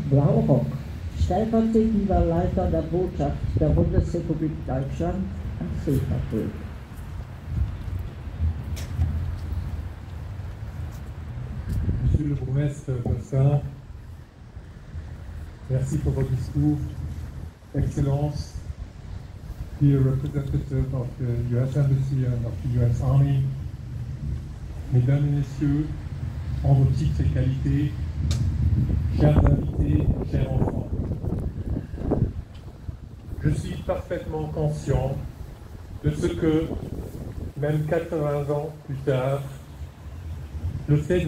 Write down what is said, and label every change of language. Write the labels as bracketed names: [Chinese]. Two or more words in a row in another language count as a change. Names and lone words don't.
[German] Blaurock, stellvertretender Leiter der Botschaft der Bundesrepublik Deutschland am Seevertrag. [French] Monsieur le bourgmestre Bossin, merci pour votre discours. Excellence, [English] dear representative of the US Embassy and of the US Army, [French] Mesdames et Messieurs, en vos titres et qualités, chers invités, chers enfants. Je suis parfaitement conscient de ce que, même 80 ans plus tard, le fait de